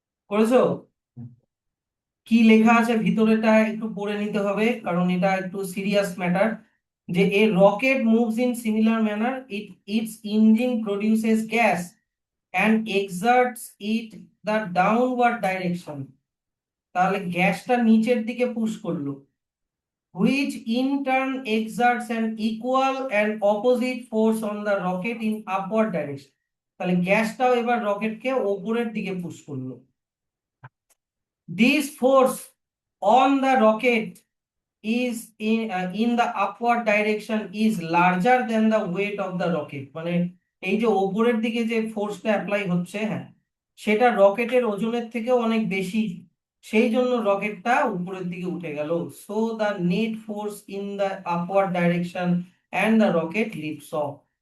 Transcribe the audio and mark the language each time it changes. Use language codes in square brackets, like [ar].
[bn] করেছো? কি লেখা আছে ভিতরেটা একটু পড়ে নিতে হবে, কারণ এটা একটু সিরিয়াস ম্যাটার। [en] যে a rocket moves in similar manner, its engine produces gas and exerts it the downward direction। [bn] তাহলে গ্যাসটা নিচের দিকে পুশ করলো, [en] which in turn exerts an equal and opposite force on the rocket in upward direction। [bn] তাহলে গ্যাসটাও এবার রকেটকে ওপরের দিকে push করলো। [en] This force on the rocket is in the upward direction is larger than the weight of the rocket। [bn] মানে এই যে ওপরের দিকে যে ফোর্সটা অ্যাপ্লাই হচ্ছে, হ্যাঁ সেটা রকেটের ওজনের থেকেও অনেক বেশি, সেই জন্য রকেটটা উপরের দিকে উঠে গেল। [en] So the net force in the upward direction and the rocket lifts off.